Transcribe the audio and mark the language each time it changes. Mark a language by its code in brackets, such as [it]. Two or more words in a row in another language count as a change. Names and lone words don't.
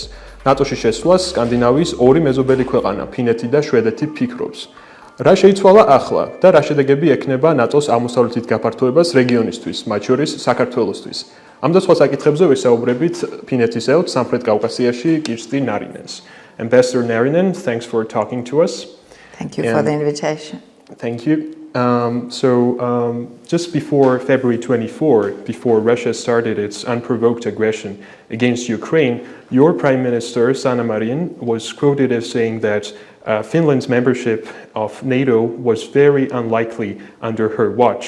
[ka] ნატოში შესვლას სკანდინავიის ორი მეზობელი ქვეყანა, ფინეთი და შვედეთი ფიქრობს. რა შეიცვალა ახლა და რა შედეგები ექნება ნატოს აღმოსავლეთის გაფართოებას რეგიონისთვის, მათ შორის საქართველოსთვის. ამ და სხვა საკითხებზე ვესაუბრებით ფინეთის ელჩ სამხრეთ კავკასიაში კირსტი ნარინენს. [en] Ambassador Narinen, thanks for talking to us. Thank you for the invitation. Thank you. Just before February 24, before Russia started its unprovoked aggression against Ukraine, your Prime Minister, Sanna Marin, was quoted as saying that Finland's membership of NATO was very unlikely under her watch.